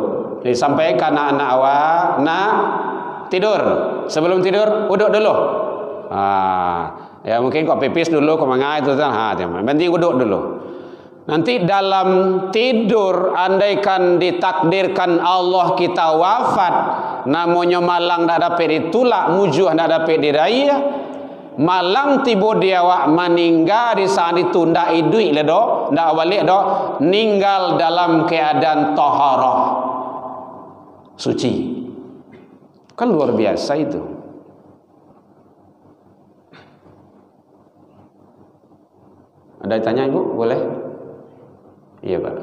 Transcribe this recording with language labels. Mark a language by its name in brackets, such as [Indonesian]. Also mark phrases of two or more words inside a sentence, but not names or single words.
[Indonesian] Jadi sampaikan anak-anak awak nak tidur, sebelum tidur wudhu dulu. Ya mungkin kok pipis dulu, kok mangai itu kan, penting wudhu dulu. Nanti dalam tidur, andaikan ditakdirkan Allah kita wafat, namanya [Minangkabau] malang dak dapat ditulak, mujuh dak dapat diraya. Malang tiba dia awak meninggal di saat itu ndak idui le do, ndak balik do, [Indonesian] ninggal dalam keadaan taharah, suci. Kan luar biasa itu. Ada tanya Ibu, boleh? Iya Pak.